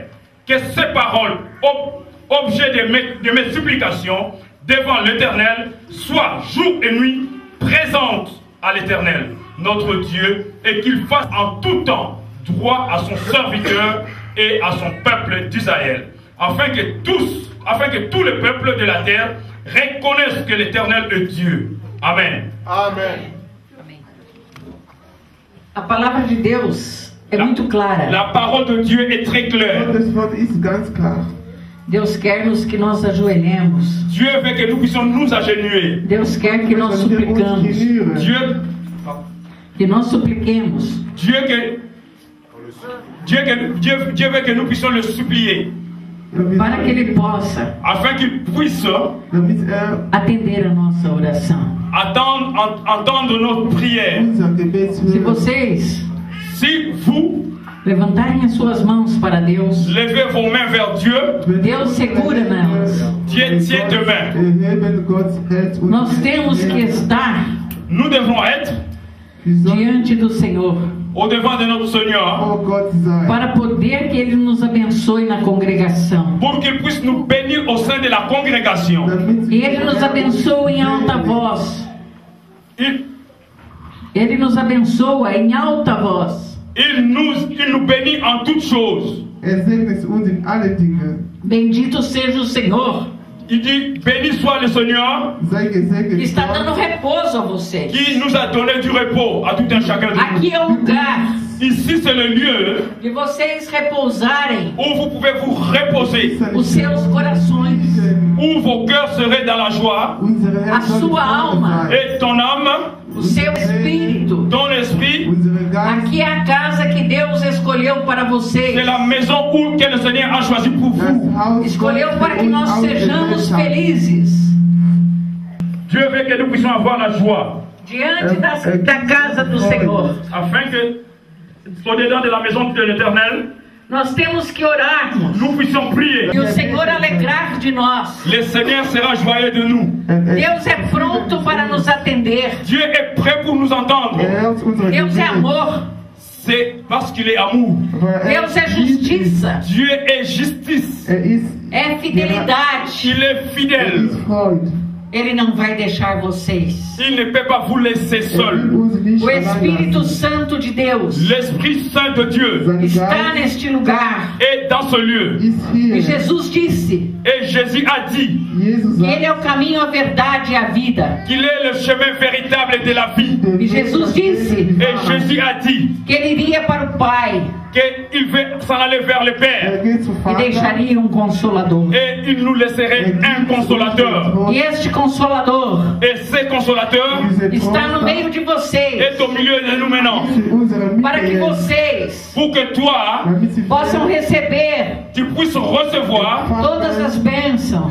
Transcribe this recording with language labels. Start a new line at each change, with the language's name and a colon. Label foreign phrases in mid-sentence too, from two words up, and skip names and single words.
French: Que ces paroles, objet de mes supplications devant l'Éternel, soient jour et nuit présentes à l'Éternel, notre Dieu, et qu'il fasse en tout temps droit à son serviteur et à son peuple d'Israël, afin que tous les peuples de la terre reconnaissent que l'Éternel est Dieu. Amen. Amen.
Portuguese: A palavra de Deus é muito clara.
French: La parole de Dieu est très claire.
German: Gottes Wort ist ganz klar.
Portuguese: Deus quer que nós ajoelhemos.
French: Dieu veut que nous puissions nous agenouiller.
Portuguese: Deus quer que nós suplicamos.
French: Dieu
Portuguese: Que nós supliquemos.
French: que Dieu veut que nous puissions le supplier.
Portuguese: para que Ele possa
French: Afin qu'il puisse
Portuguese: atender a nossa oração.
French: entendre nos prières.
Portuguese: Se vocês
French: Si vous
Portuguese: levantarem as suas mãos para Deus,
French: levez vos mains vers Dieu,
Portuguese: Deus segura nelas.
French: Dieu tient de main.
Portuguese: Nós temos que estar
French: Nous devons être
Portuguese: diante do Senhor
French: au devant de notre Seigneur
Portuguese: para poder que Ele nos abençoe na congregação.
French: pour qu'il puisse nous bénir au sein de la congrégation.
Portuguese: E Ele nos abençoa em alta voz. Ele nos abençoa em alta voz.
French: Il nous bénit en toutes choses.
Portuguese: Bendito seja o Senhor
French: Il dit, béni soit le Seigneur
Portuguese: que está dando repouso a vocês.
French: qui nous a donné du repos à tout un chacun de nous.
Portuguese: Aqui é o lugar
French: Ici, c'est le lieu
Portuguese: de vocês repousarem
French: où vous pouvez vous reposer,
Portuguese: os seus corações,
French: où vos cœurs seraient dans la joie,
Portuguese: a sua alma,
French: et ton âme,
Portuguese: o seu espírito.
French: ton esprit.
Portuguese: Aqui é a casa que Deus escolheu para vocês.
French: C'est la maison où que le Seigneur a choisi pour vous.
Portuguese: Escolheu para que nós sejamos felizes
French: Dieu veut que nous puissions avoir la joie,
Portuguese: diante da casa do Senhor.
French: afin que, au-dedans de la maison de l'Éternel,
Portuguese: Nós temos que orarmos
French: nous puissions prier.
Portuguese: e o Senhor alegrar de nós.
French: Le Seigneur sera joyeux de nous.
Portuguese: Deus é pronto para nos atender.
French: Dieu est prêt pour nous entendre.
Portuguese: Deus é amor.
French: C'est parce qu'il est amour.
Portuguese: Deus é justiça.
French: Dieu est justice.
Portuguese: É fidelidade.
French: Il est fidèle.
Portuguese: Ele não vai deixar vocês.
French: Il ne peut pas vous laisser seul.
Portuguese: O Espírito Santo de Deus
French: L'Esprit Saint de Dieu
Portuguese: está neste lugar.
French: est dans ce lieu.
Portuguese: E Jesus disse
French: Et Jésus a dit
Portuguese: que Ele é o caminho, a verdade e a vida.
French: qu'il est le chemin véritable de la vie.
Portuguese: E Jesus disse
French: Et Jésus a dit
Portuguese: que Ele iria para o Pai
French: qu'il veut s'en aller vers le Père.
Portuguese: e deixaria um Consolador.
French: Et il nous laisserait un consolateur.
Portuguese: E este Consolador
French: Et ce consolateur
Portuguese: está no meio de vocês,
French: est au milieu de nous maintenant.
Portuguese: para que vocês
French: Pour que toi,
Portuguese: possam receber
French: tu puisses recevoir
Portuguese: todas as bênçãos